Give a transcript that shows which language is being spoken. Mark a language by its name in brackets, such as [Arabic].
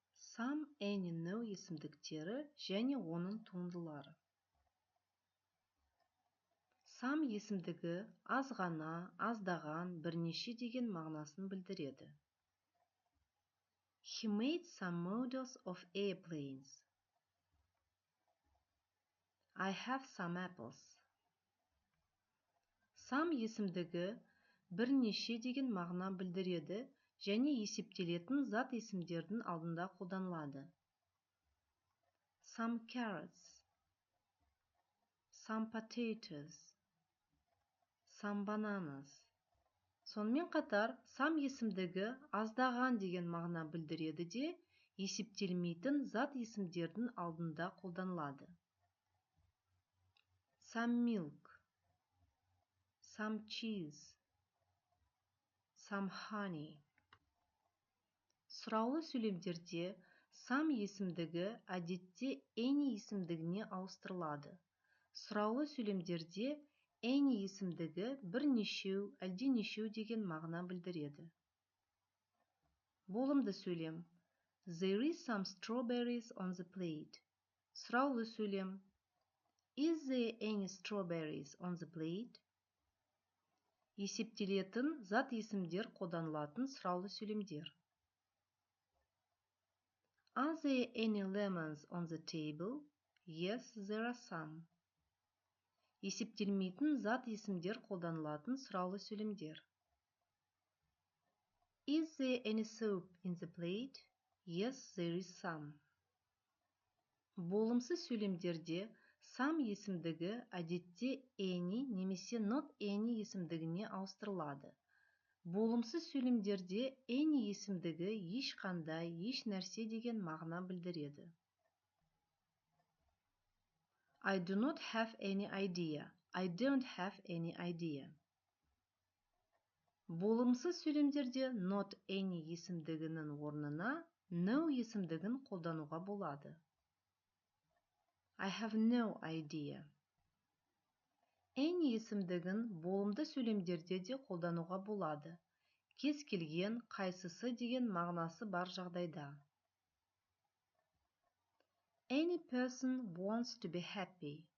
[Kazakh] Some, any, no есімдіктері және оның туындылары. Some есімдігі азғана, аздаған, бірнеше деген мағынасын білдіреді. [English] He made some models of airplanes. I have some apples. [Kazakh] Some есімдігі бірнеше деген мағына білдіреді және есептелетін зат есімдердің алдында қолданылады. [English] Some carrots. Some potatoes. Some bananas. [Kazakh] Сонымен қатар, some есімдігі аздаған деген мағына білдіреді де, есептелмейтін зат есімдердің алдында қолданылады. [English] Some milk. Some cheese. Some honey. [Kazakh] Сұраулы сөйлемдерде some есімдігі әдетте any есімдігіне ауыстырылады. Сұраулы сөйлемдерде any есімдігі бірнешеу, әлденешеу деген мағына білдіреді. Болымды сөйлем. [English] There is some strawberries on the plate. [Kazakh] Сұраулы сөйлем. [English] Is there any strawberries on the plate? [Kazakh] Есептелетін зат есімдер қолданылатын сұраулы сөйлемдер. [English] Are there any lemons on the table? Yes, there are some. [Kazakh] Есептелмейтін зат есімдер қолданылатын сұраулы сөйлемдер. [English] Is there any soup in the plate? Yes, there is some. [Kazakh] Болымсыз сөйлемдерде some есімдігі әдетте any немесе not any есімдігіне ауыстырылады. Болымсыз сөйлемдерде any есімдігі ешқандай, еш нәрсе деген мағына білдіреді. [English] I do not have any idea. I don't have any idea. [Kazakh] Болымсыз сөйлемдерде not any есімдігінің орнына no есімдігін қолдануға болады. [English] I have no idea. [Kazakh] Any есімдігін болымды сөйлемдерде де қолдануға болады. Кез келген, қайсысы деген мағынасы бар жағдайда. [English] Any person wants to be happy.